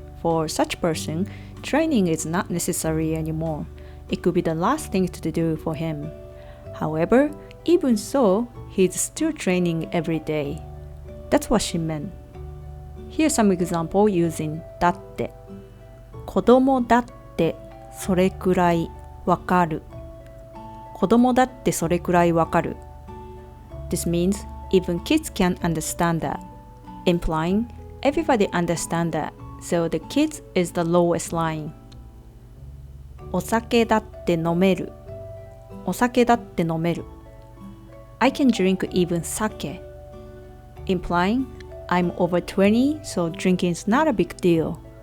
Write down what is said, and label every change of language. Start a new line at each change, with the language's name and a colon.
English: For such person, training is not necessary anymore. It could be the last thing to do for him. However, even so, he's still training every day. That's what she meant. Here's some example using だって。
Japanese: 子供だってそれくらいわかる。子供だってそれくらいわかる。
English: This means even kids can understand that, implying everybody understand that, so the kids is the lowest line.
Japanese: お酒だって飲める。お酒だって飲める。
English: I can drink even sake, implying I'm over 20, so drinking is not a big deal.